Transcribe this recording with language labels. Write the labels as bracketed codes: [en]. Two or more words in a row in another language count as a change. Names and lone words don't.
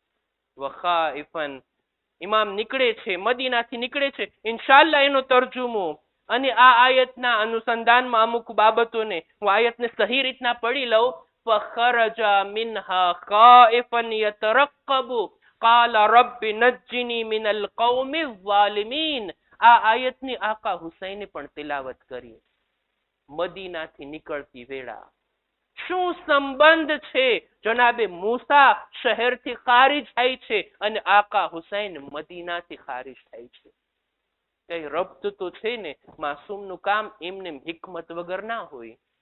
[gu] વખાઇફન, ઇમામ નીકળે છે, મદીનાથી નીકળે છે. ઇન્શાઅલ્લાહ એનો તર્જુમો અને આ આયતના અનુસંધાનમાં અમુક બાબતોને હું આયતને સહી રીતના પડી લઉં. [ar] فخرج منها خائفا يترقب قال رب نجني من القوم الظالمين. [gu] આ આયતની આકા હુસૈને પણ તિલાવત કરી મદીનાથી નીકળતી વેળા. શું સંબંધ છે? જનાબે મૂસા શહેરથી ખારીજ થાય છે અને આકા હુસૈન મદીનાથી ખારીજ થાય છે. કઈ રબ્ત તો છે ને. માસૂમનું કામ એમને હિકમત વગર ના હોય.